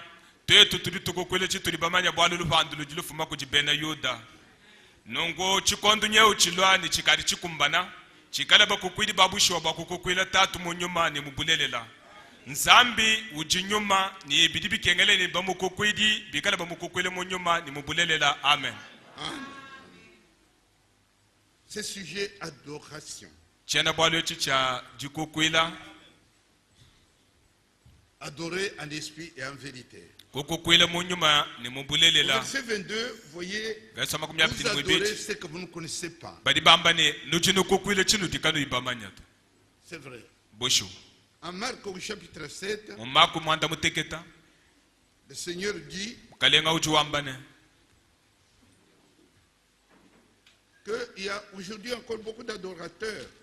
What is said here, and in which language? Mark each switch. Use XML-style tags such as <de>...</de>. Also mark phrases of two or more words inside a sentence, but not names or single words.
<lua>Twetu tulitu kukwila chitu ibamanya bwalu lupandu lujilufuma kujibena Yuda. Nungo chikondo nyeu chilwa ni chikari chikumbana. Chikala bakukwili babusho bakukwila tatu munyuma ni mubulelela. Nzambi ujinyuma ni ibidibi kengele ni bamukukwidi bikala bamukukwile munyuma ni mubulelela.</lua> <fr>Amen. Amen. C'est sujet adoration.</fr> <lua>Chena bwalo chicha jikukwila.</lua> <fr>Adorer en esprit et en vérité.</fr> <lua>Kukukwila munyuma ni mubulelela.</lua> <fr>Verset 22, voyez, vous adorez ce que vous ne connaissez pas. C'est vrai. En Marc au chapitre 7, le Seigneur dit qu'il y a aujourd'hui encore beaucoup d'adorateurs.</fr>